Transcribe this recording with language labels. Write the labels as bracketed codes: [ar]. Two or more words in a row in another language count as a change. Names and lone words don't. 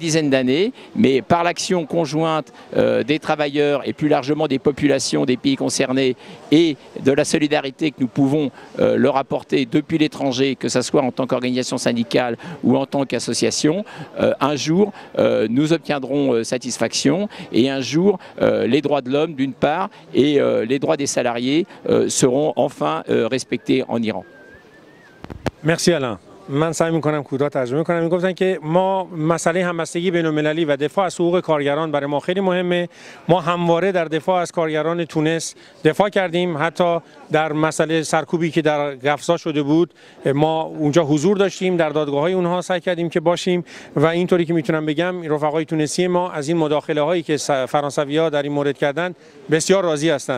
[fr] dizaines d'années, mais par l'action conjointe des travailleurs et plus largement des populations des pays concernés et de la solidarité que nous pouvons leur apporter depuis l'étranger, que ce soit en tant qu'organisation syndicale ou en tant qu'association, un jour nous obtiendrons satisfaction et un jour les droits de l'homme d'une part et les droits des salariés seront enfin respectés en Iran. Merci Alain. [fa] من سعی میکنم کوتاه ترجمه کنم. میگفتن که ما مسئله همبستگی بین‌المللی و دفاع از حقوق کارگران برای ما خیلی مهمه. ما همواره در دفاع از کارگران تونس دفاع کردیم، حتی در مسئله سرکوبی که در قفصا شده بود ما اونجا حضور داشتیم، در دادگاه‌های اونها سعی کردیم که باشیم و اینطوری که میتونم بگم رفقای تونسی ما از این مداخله‌هایی که فرانسوی‌ها در این مورد کردن بسیار راضی هستند.